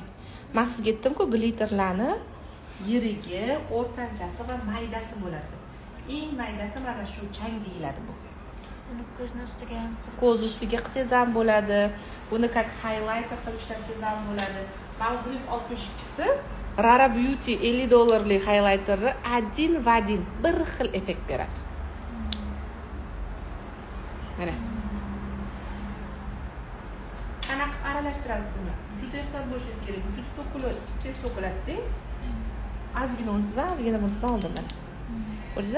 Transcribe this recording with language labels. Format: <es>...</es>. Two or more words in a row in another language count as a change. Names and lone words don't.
<uz>Men sizga aytdim-ku, glitterlarni yirigi, o'rtanchasi va maydasi bo'ladi. Eng maydasi mana shu chang deyiladi bu. Uni ko'zning ustiga ham, ko'z ustiga qilsangiz ham bo'ladi. Buni как highlighter qilib ishlatsangiz ham bo'ladi. Mana 162 si Rara Beauty $50 highlighterni</uz> <ru>один в один</ru> <uz>bir xil effekt beradi. Mana. Qanaqa aralashtirasiz buni? Juda ehtiyot bo'lishingiz kerak. Juda to'kiladi, tez to'kiladi-da. Ozgina unisidan, ozgina bunisidan oldim mana. Ko'rdingizmi?</uz>